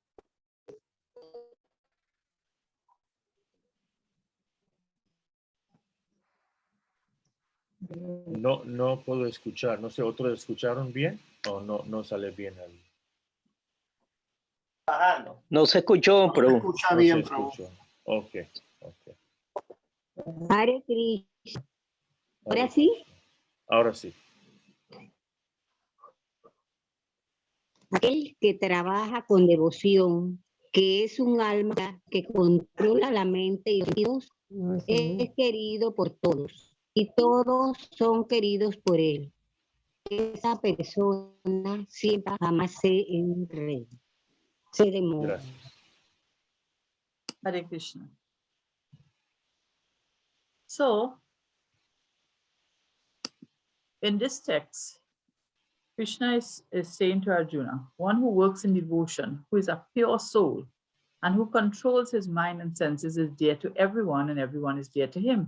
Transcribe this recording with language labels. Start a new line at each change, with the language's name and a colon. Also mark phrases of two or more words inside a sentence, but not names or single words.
Spanish: No puedo escuchar. No sé, ¿otros escucharon bien o no sale bien ahí? No se escuchó, No se pero escucha No bien, se Prabhu. escuchó. Ok. Hare Krishna. ¿Ahora Hare sí? Krishna. Ahora sí. Aquel que trabaja con devoción, que es un alma que controla la mente y los sentidos, es querido por todos y todos son queridos por él. Esa persona siempre jamás se enreda, se demora. Gracias. Hare Krishna.
English: So, in this text, Krishna is saying to Arjuna, one who works in devotion, who is a pure soul, and who controls his mind and senses is dear to everyone, and everyone is dear to him.